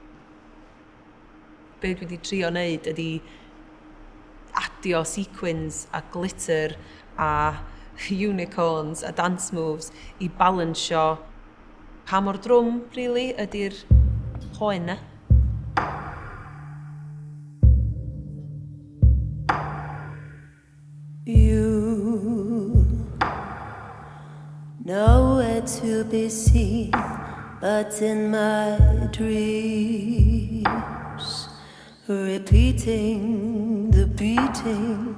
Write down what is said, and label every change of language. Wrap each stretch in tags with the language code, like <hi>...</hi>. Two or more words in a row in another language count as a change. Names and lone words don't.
<cy>Be dwi wedi trio wneud ydy adio sequins a glitter a unicorns a</cy> <en>dance moves</en> <cy>i balansio pa mor drwm, really, ydy'r poen na.</cy> <en>You nowhere to be seen but in my dreams, repeating the beating.</en>